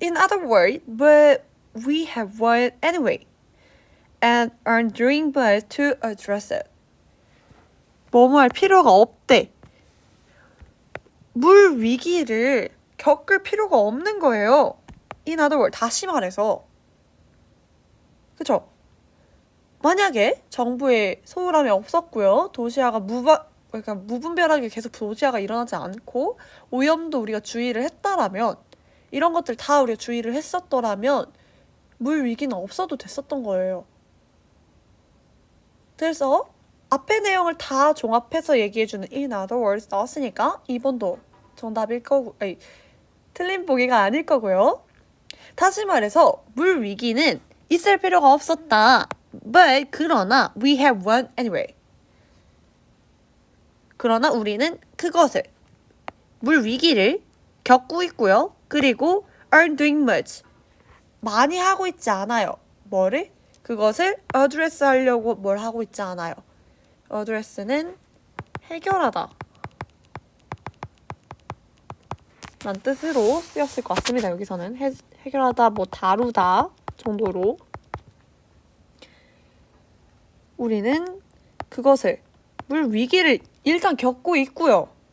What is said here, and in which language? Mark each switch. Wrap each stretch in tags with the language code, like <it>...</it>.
<en>In other words, but we have one anyway and are doing best to address it.</en> <ko>뭐뭐 할 필요가 없대. 물 위기를 겪을 필요가 없는 거예요.</ko> <en>In other words,</en> <ko>다시 말해서. 그쵸? 만약에 정부에 소홀함이 없었고요. 도시화가 그러니까 무분별하게 계속 도시화가 일어나지 않고 오염도 우리가 주의를 했다라면 이런 것들 다 우리가 주의를 했었더라면 물 위기는 없어도 됐었던 거예요. 그래서 앞의 내용을 다 종합해서 얘기해주는</ko> <en>in other words</en> <ko>나왔으니까 2번도 정답일 거고, 아니, 틀린 보기가 아닐 거고요. 다시 말해서 물 위기는 있을 필요가 없었다.</ko> <en>But</en> <ko>그러나</ko> <en>we have one anyway.</en> <ko>그러나 우리는 그것을 물 위기를 겪고 있고요. 그리고</ko> <en>aren't doing much.</en> <ko>많이 하고 있지 않아요. 뭐를? 그것을 address 하려고 뭘 하고 있지 않아요. address는 해결하다 란 뜻으로 쓰였을 것 같습니다. 여기서는 해결하다, 뭐 다루다 정도로 우리는 그것을 물 위기를 일단 겪고 있고요.</ko>